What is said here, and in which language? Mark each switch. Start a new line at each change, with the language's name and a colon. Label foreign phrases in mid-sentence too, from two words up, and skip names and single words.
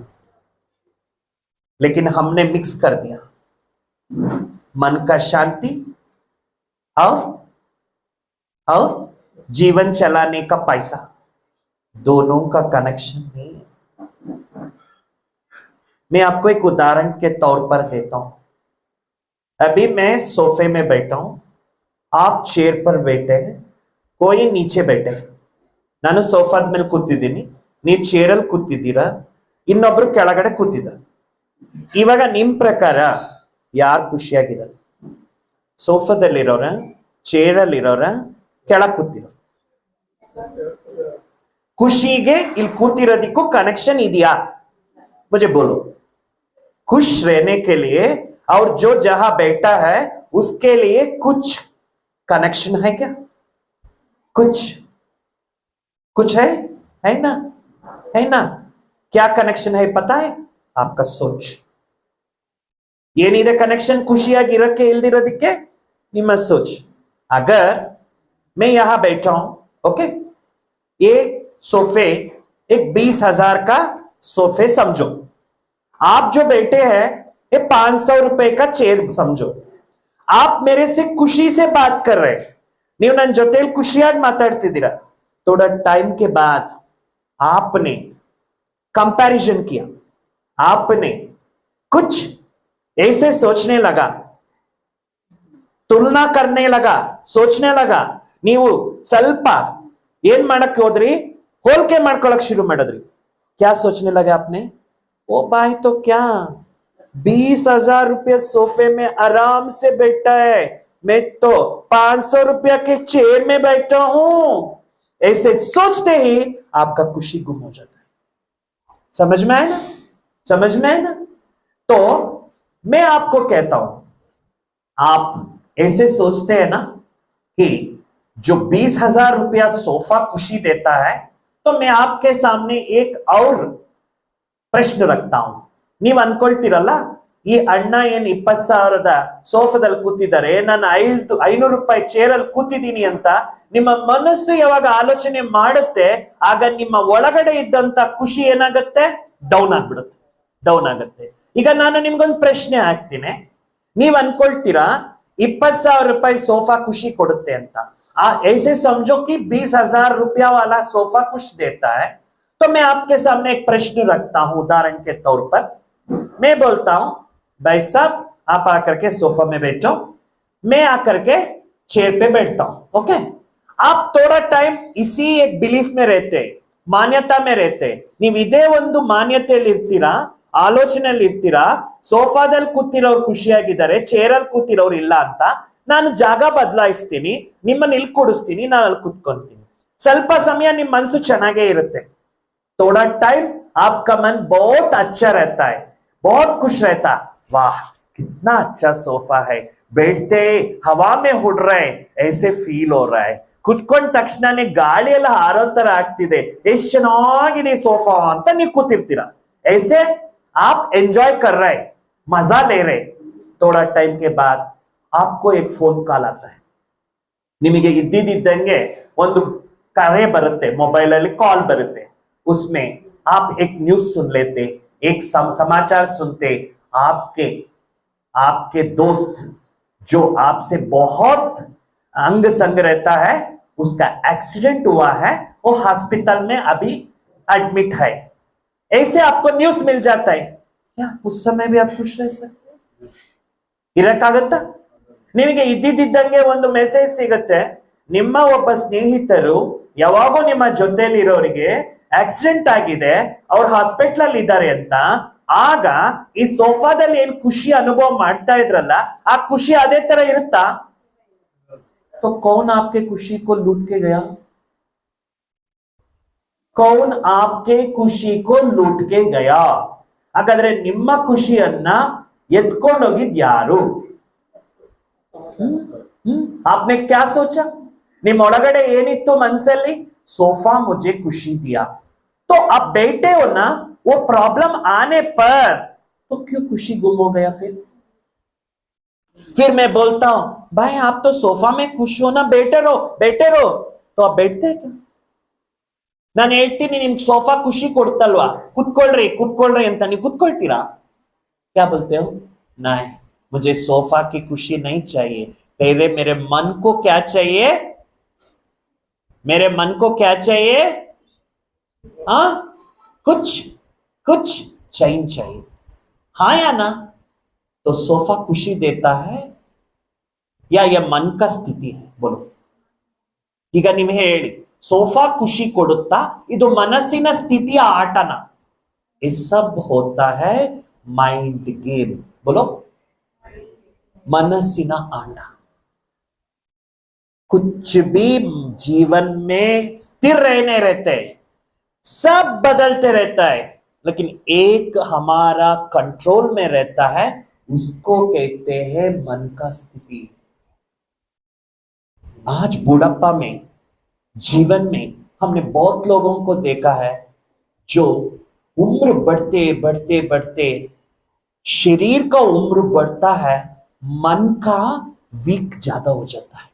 Hindi: लेकिन हमने मिक्स कर दिया मन का शांति और जीवन चलाने का पैसा, दोनों का कनेक्शन नहीं है. मैं आपको एक उदाहरण के तौर पर देता हूं. अभी मैं सोफे में बैठा हूं, आप चेयर पर बैठे हैं, कोई नीचे बैठे.
Kannada: ನಾನು ಸೋಫಾದ ಮೇಲೆ ಕೂತಿದ್ದೀನಿ, ನೀವು ಚೇರಲ್ಲಿ ಕೂತಿದ್ದೀರಾ, ಇನ್ನೊಬ್ರು ಕೆಳಗಡೆ ಕೂತಿದ್ದಾರೆ. ಇವಾಗ ನಿಮ್ ಪ್ರಕಾರ ಯಾರು ಖುಷಿಯಾಗಿದ್ದಾರೆ? ಸೋಫಾದಲ್ಲಿರೋರ, ಚೇರಲ್ಲಿರೋರ, ಕೆಳಗೆ ಕೂತಿರೋ? ಖುಷಿಗೆ ಇಲ್ಲಿ ಕೂತಿರೋದಕ್ಕೂ ಕನೆಕ್ಷನ್ ಇದೆಯಾ?
Hindi: मुझे बोलो. खुश रहने के लिए और जो जहां बैठा है उसके लिए कुछ कनेक्शन है क्या? कुछ कुछ है ना? है ना? क्या कनेक्शन है पता है? आपका सोच.
Kannada: ಏನಿದೆ ಕನೆಕ್ಷನ್ ಖುಷಿಯಾಗಿ ಇರಕ್ಕೆ ಇಲ್ದಿರೋದಕ್ಕೆ ನಿಮ್ಮ सोच.
Hindi: अगर मैं यहां बैठा हूं, ओके, ये सोफे एक 20,000 का सोफे समझो. आप जो बैठे हैं ये 500 रुपए का चेयर समझो. आप मेरे से खुशी से बात कर रहे हैं.
Kannada: ನೀವು ನನ್ನ ಜೊತೆಲಿ ಖುಷಿಯಾಗಿ ಮಾತಾಡ್ತಿದ್ದೀರಾ.
Hindi: थोड़ा टाइम के बाद आपने कंपैरिजन किया, आपने कुछ ऐसे सोचने लगा, तुलना करने लगा, सोचने लगा.
Kannada: ನೀವು ಸ್ವಲ್ಪ ಏನ್ ಮಾಡಕ್ಕೆ ಹೋದ್ರಿ? ಹೋಲಿಕೆ ಮಾಡ್ಕೊಳ್ಳಕ್ ಶುರು ಮಾಡಿದ್ರಿ.
Hindi: क्या सोचने लगे आपने? ओ भाई तो क्या 20,000 रुपये सोफे में आराम से बैठा है, मैं तो 500 रुपया के चेयर में बैठा हूं. ऐसे सोचते ही आपका खुशी गुम हो जाता है. समझ में आए ना? समझ में आए ना? तो मैं आपको कहता हूं, आप ऐसे सोचते हैं ना कि जो 20,000 रुपया सोफा खुशी देता है, तो मैं आपके सामने एक और प्रश्न रखता हूं.
Kannada: ನೀವು ಅನ್ಕೊಳ್ತಿರಲ್ಲ, ಈ ಅಣ್ಣ ಏನ್ 20,000ದ ಸೋಫಾದಲ್ಲಿ ಕೂತಿದ್ದಾರೆ, ನಾನು 500 ರೂಪಾಯಿ ಚೇರ್ ಅಲ್ಲಿ ಕೂತಿದ್ದೀನಿ ಅಂತ ನಿಮ್ಮ ಮನಸ್ಸು ಯಾವಾಗ ಆಲೋಚನೆ ಮಾಡುತ್ತೆ, ಆಗ ನಿಮ್ಮ ಒಳಗಡೆ ಇದ್ದಂತ ಖುಷಿ ಏನಾಗುತ್ತೆ? ಡೌನ್ ಆಗ್ಬಿಡುತ್ತೆ, ಡೌನ್ ಆಗುತ್ತೆ. ಈಗ ನಾನು ನಿಮ್ಗೊಂದು ಪ್ರಶ್ನೆ ಹಾಕ್ತೀನಿ. ನೀವ್ ಅನ್ಕೊಳ್ತೀರಾ
Hindi: 20,000 रुपए सोफा खुशी
Kannada: ಕೊಡುತ್ತೆ ಅಂತ.
Hindi: ऐसे समझो कि 20,000 रुपया वाला सोफा खुश देता है. तो मैं आपके सामने एक प्रश्न रखता हूं उदाहरण के तौर पर. मैं बोलता हूं, भाई साहब आप आकर के सोफा में बैठो, मैं आकर के चेयर पे बैठता हूं. ओके, आप थोड़ा टाइम इसी एक बिलीफ में रहते, मान्यता में रहते.
Kannada: ನೀವು ಇದೇ ಒಂದು ಮಾನ್ಯತೆಯಲ್ಲಿ ಇರ್ತೀರಾ, ಆಲೋಚನೆಯಲ್ಲಿ ಇರ್ತೀರಾ. ಸೋಫಾದಲ್ಲಿ ಕೂತಿರೋರು ಖುಷಿಯಾಗಿದ್ದಾರೆ, ಚೇರಲ್ಲಿ ಕೂತಿರೋರು ಇಲ್ಲ ಅಂತ. ನಾನು ಜಾಗ ಬದಲಾಯಿಸ್ತೀನಿ, ನಿಮ್ಮನ್ನ ಇಲ್ಲಿ ಕೂಡಿಸ್ತೀನಿ, ನಾನು ಅಲ್ಲಿ ಕೂತ್ಕೊಂತೀನಿ. ಸ್ವಲ್ಪ ಸಮಯ ನಿಮ್ಮ ಮನಸ್ಸು ಚೆನ್ನಾಗೇ ಇರುತ್ತೆ.
Hindi: थोड़ा टाइम आपका मन बहुत अच्छा रहता है, बहुत खुश रहता. वाह कितना अच्छा सोफा है, बैठते हवा में उड़ रहे ऐसे फील हो रहा है.
Kannada: ಕುತ್ಕೊಂಡ ತಕ್ಷಣನೇ ಗಾಳಿ ಎಲ್ಲ ಹಾರೋ ತರ ಆಗ್ತಿದೆ, ಎಷ್ಟು ಚೆನ್ನಾಗಿದೆ ಸೋಫಾ ಅಂತ ನೀವು ಕೂತಿರ್ತೀರಾ.
Hindi: ऐसे आप एंजॉय कर रहे, मजा ले रहे. थोड़ा टाइम के बाद आपको एक
English: phone call
Hindi: आता है.
Kannada: ನಿಮಗೆ ಇದ್ದಿದ್ದಂಗೆ ಒಂದು ಕರೆ ಬರುತ್ತೆ, ಮೊಬೈಲ್ ಅಲ್ಲಿ ಕಾಲ್ ಬರುತ್ತೆ.
Hindi: उसमें आप एक न्यूज सुन लेते, एक समाचार सुनते. आपके दोस्त जो आपसे बहुत अंग संग रहता है, उसका एक्सीडेंट हुआ है, वो हॉस्पिटल में अभी एडमिट है. ऐसे आपको न्यूज मिल जाता है. क्या उस समय भी आप खुश रह सकते?
Kannada: ಇರಕ್ಕಾಗತ್ತಾ? ನಿಮಗೆ ಇದ್ದಿದ್ದಂಗೆ ಒಂದು ಮೆಸೇಜ್ ಸಿಗುತ್ತೆ, ನಿಮ್ಮ ಒಬ್ಬ ಸ್ನೇಹಿತರು ಯಾವಾಗೂ ನಿಮ್ಮ ಜೊತೆಯಲ್ಲಿ ಇರೋರಿಗೆ ಆಕ್ಸಿಡೆಂಟ್ ಆಗಿದೆ, ಅವ್ರು ಹಾಸ್ಪಿಟಲ್ ಅಲ್ಲಿ ಇದ್ದಾರೆ ಅಂತ. ಆಗ ಈ ಸೋಫಾದಲ್ಲಿ ಏನ್ ಖುಷಿ ಅನುಭವ ಮಾಡ್ತಾ ಇದ್ರಲ್ಲ, ಆ ಖುಷಿ ಅದೇ ತರ ಇರುತ್ತಾ?
Hindi: तो कौन आपके खुशी को लूट के गया? कौन आपके खुशी को लूट के गया?
Kannada: ಹಾಗಾದ್ರೆ ನಿಮ್ಮ ಖುಷಿಯನ್ನ ಎತ್ಕೊಂಡೋಗಿದ್ ಯಾರು?
Hindi: आपने क्या सोचा?
Kannada: ನಿಮ್ಮ ಒಳಗಡೆ ಏನಿತ್ತು ಮನಸ್ಸಲ್ಲಿ?
Hindi: सोफा मुझे खुशी दिया. तो अब बैठे हो ना, वो प्रॉब्लम आने पर तो क्यों खुशी गुम हो गया? फिर मैं बोलता हूं, भाई आप तो सोफा में खुश हो ना, बैठे रहो बैठे रहो. तो आप बैठते हैं क्या?
Kannada: ನಾನು ಹೇಳ್ತೀನಿ ನಿಮ್ಗೆ ಸೋಫಾ ಖುಷಿ ಕೊಡ್ತಲ್ವಾ, ಕುತ್ಕೊಳ್ರಿ ಅಂತ ನೀವು ಕುತ್ಕೊಳ್ತೀರಾ?
Hindi: क्या बोलते हो? नहीं, मुझे सोफा की खुशी नहीं चाहिए. मेरे मन को क्या चाहिए? मेरे मन को क्या चाहिए? हाँ, कुछ चैन चाहिए. हाँ या ना? तो सोफा खुशी देता है या यह मन का स्थिति है? बोलो.
Kannada: ಈಗ ನೀವು ಹೇಳಿ, ಸೋಫಾ ಖುಷಿ ಕೊಡುತ್ತಾ, ಇದು ಮನಸ್ಸಿನ ಸ್ಥಿತಿಯ ಆಟನ?
Hindi: ये सब होता है
English: mind game.
Hindi: बोलो,
Kannada: ಮನಸ್ಸಿನ ಆಟ.
Hindi: कुछ भी जीवन में स्थिर रहने रहते हैं, सब बदलते रहता है, लेकिन एक हमारा कंट्रोल में रहता है, उसको कहते हैं मन का स्थिति। आज बुढ़ापा में, जीवन में हमने बहुत लोगों को देखा है जो उम्र बढ़ते बढ़ते बढ़ते शरीर का उम्र बढ़ता है, मन का वीक ज्यादा हो जाता है।